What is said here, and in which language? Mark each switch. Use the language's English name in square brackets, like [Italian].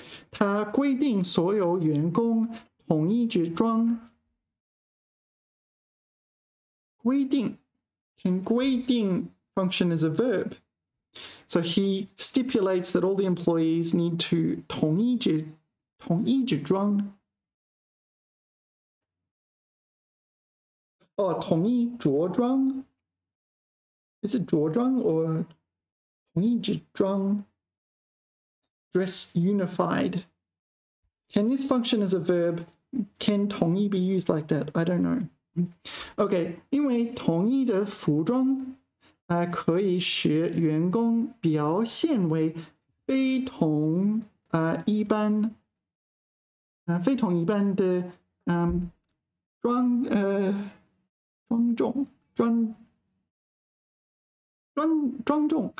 [Chinese] 它规定所有员工统一着装。 [English] 规定 can 规定 function as a verb. So he stipulates that all the employees need to [Chinese] 统一着装. Oh, 统一着装. [English] Is it 着装 or [Chinese] 统一着装? [English] Dress unified. Can this function as a verb? Can 统一 be used like that? I don't know. [Chinese] Okay, 因为统一的服装可以使员工表现为非同一般的庄重